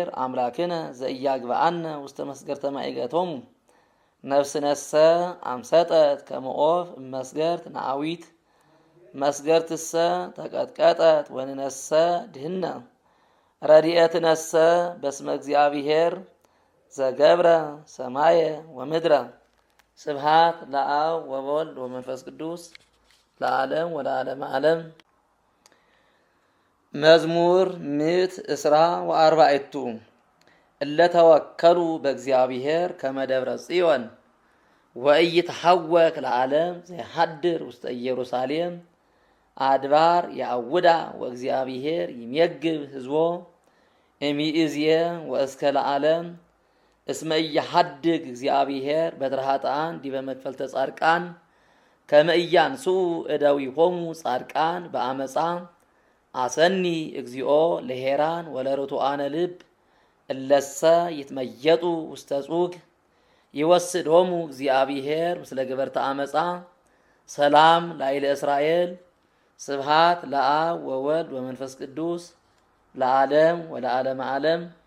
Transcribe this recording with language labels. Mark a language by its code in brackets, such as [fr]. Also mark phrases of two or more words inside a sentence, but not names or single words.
[gez] አምላክነ ዘኢያግብአነ ውስተ መስገርተ ማእገቶሙ ነፍስነሰ አምሰጠት ከመ ዖፍ እመስገርት ነአዊት መስገርትሰ ተቀጥቀጠት ወንነሰ ድህነ ረድኤትነሰ በስመ እግዚአብሔር ዘገብረ ሰማየ ወምድረ። ስብሃት ለአብ ወወልድ ወመንፈስ ቅዱስ ለዓለም ወለዓለመ ዓለም። መዝሙር ምእት እስራ ወአርባዕቱ እለ ተወከሉ በእግዚአብሔር ከመ ደብረ ጽዮን ወኢይትሐወክ ለዓለም ዘይሐድር ውስተ ኢየሩሳሌም አድባር ያዕውዳ ወእግዚአብሔር ይሜግብ ሕዝቦ እምይእዝየ ወእስከ ለዓለም እስመ ኢያሐድግ እግዚአብሔር በትረ ኃጥኣን ዲበ መክፈልተ ጻድቃን ከመ ኢያንሥኡ እደዊሆሙ ጻድቃን በአመፃ አሰኒ እግዚኦ ለሄራን ወለርቱዓነ ልብ እለሰ ይትመየጡ ውስተ ጹግ ይወስዶሙ እግዚአብሔር ምስለ ገበርተ አመፃ ሰላም ላዕለ እስራኤል ስብሃት ለአብ ወወልድ ወመንፈስ ቅዱስ ለዓለም ወለዓለመ ዓለም።